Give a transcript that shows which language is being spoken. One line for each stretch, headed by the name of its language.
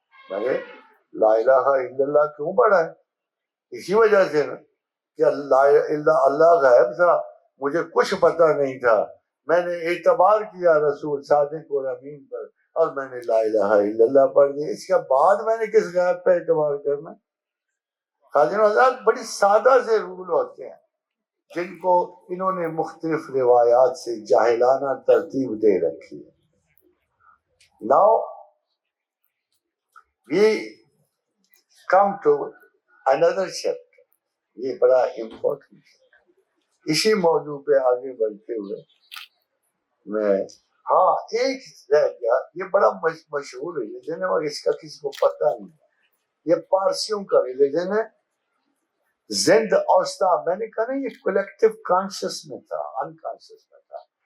Urdu: میں نے لا الہ الا اللہ کیوں پڑھا ہے؟ اسی وجہ سے نا کہ اللہ غیب تھا، مجھے کچھ پتہ نہیں تھا، میں نے اعتبار کیا رسول صادق اور امین پر اور میں نے لا الہ الا اللہ پڑھ دی. اس کے بعد میں نے کس غیب پہ اعتبار کرنا؟ خاجن حضرات بڑی سادہ سے رول ہوتے ہیں جن کو انہوں نے مختلف روایات سے جاہلانہ ترتیب دے رکھی ہے.
English: Now we come to another chapter.
Urdu: یہ بڑا امپورٹنٹ ہے. اسی موضوع پہ آگے بڑھتے ہوئے میں ایک رہ گیا، یہ بڑا مشہور ریلیجن ہے اور اس کا کسی کو پتہ نہیں. یہ پارسیوں کا ریلیجن ہے. زند اوستا، میں نے کہا نا یہ کولیکٹیو کانشس میں تھا، انکانشس میں تھا.